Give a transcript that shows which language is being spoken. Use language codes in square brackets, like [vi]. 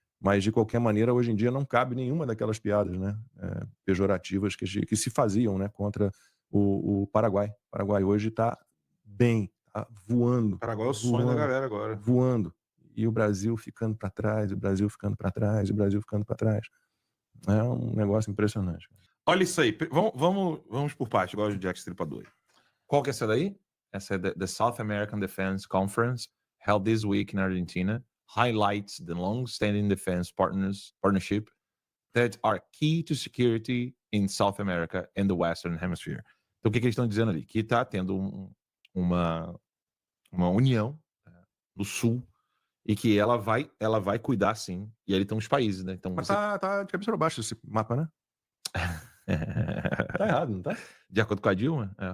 [pt] Mas, de qualquer maneira, hoje em dia não cabe nenhuma daquelas piadas, né, pejorativas que se faziam, né, contra o Paraguai. O Paraguai hoje está bem, tá voando. O Paraguai é o sonho da galera agora. Voando. E o Brasil ficando para trás, o Brasil ficando para trás, o Brasil ficando para trás. É um negócio impressionante. Olha isso aí. Vamos por parte, igual o Jack Stripador. Qual que é essa daí? Essa é [en] the South American Defense Conference, held this week in Argentina, highlights the long-standing defense partnership that are key to security in South America and the Western Hemisphere. [pt] Então, o que eles estão dizendo ali? Que está tendo uma união no Sul e que ela vai cuidar, sim. E ali estão os países, né? Então, Mas tá de cabeça para baixo esse mapa, né? Tá errado, não tá? De acordo com a Dilma? É.